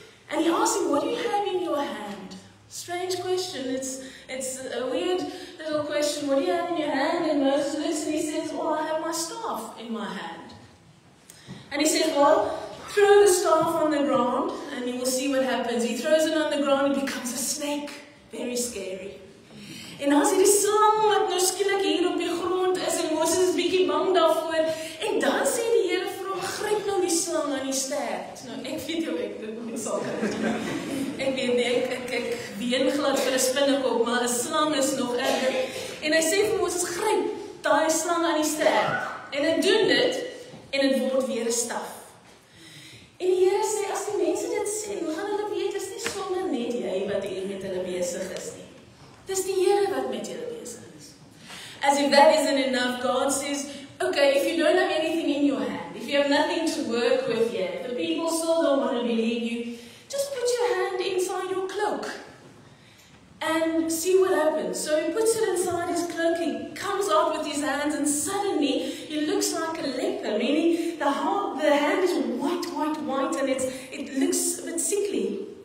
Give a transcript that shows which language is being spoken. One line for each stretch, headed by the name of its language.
English: And He asks him, what do you have in your hand? Strange question. It's a weird little question. What do you have in your hand? And Moses looks and he says, well, I have my staff in my hand. And he says, well, throw the staff on the ground and you will see what happens. He throws it on the ground, it becomes a snake. Very scary.
Afrikaans: En as hy die slang wat nou skielik hier op die grond is en Moses is bietjie bang daarvoor, en dan sê die Here vir hom, gryp nou die slang aan die stert. Nou ek weet jou, ek sal kan. Ek weet nie, ek ween glad vir 'n spinnekop, maar 'n slang is nog erger. En hy sê vir Moses, gryp daai slang aan die stert. En hy doen dit en dit word weer 'n staf. En die Here sê, as die mense dit sê, hoe gaan hulle weet, is nie sommer net jy wat hier met hulle besig is nie. Dis die Here wat met julle besig is.
English: As if that isn't enough, God says, okay, if you don't have anything in your hand, if you have nothing to work with yet, if the people still don't want to believe you, just put your hand inside your cloak and see what happens. So he puts it inside his cloak, he comes out with his hands, and suddenly he looks like a leper, meaning the hand is white, and it looks a bit sickly.